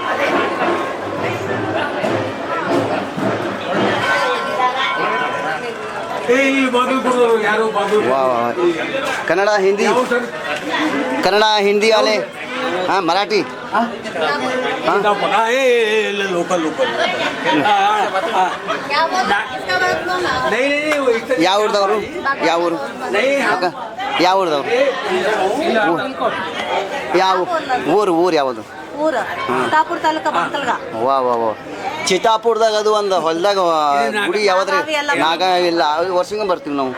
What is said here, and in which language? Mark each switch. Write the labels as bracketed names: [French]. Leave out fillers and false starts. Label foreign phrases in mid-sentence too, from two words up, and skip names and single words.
[Hindi] ए बाजू करो यारो बाजू. वा वा. कन्नಡ हिंदी कन्नಡ हिंदी वाले. हां मराठी. लोकल लोकल. नाही [Kannada] ಯಾವ ಊರ್ದವರು? ಯಾವ ಊರು? ಅಕ್ಕ ಯಾವ ಊರ್ದವರು? ಯಾವ ಊರು ಯಾವುದು? ಊರು ಚಿತ್ತಾಪುರ ತಾಲೂಕ ಬಂಕಲ್ಗ. ವಾ ವಾ ವಾ. ಚಿತ್ತಾಪುರದಾಗ ಅದು ಒಂದು ಹೊಲದಾಗ ಗುಡಿ ಯಾವ್ದ್ರಿ? ನಾಗ ಇಲ್ಲ ವರ್ಷಂಗ ಬರ್ತೀವಿ ನಾವು.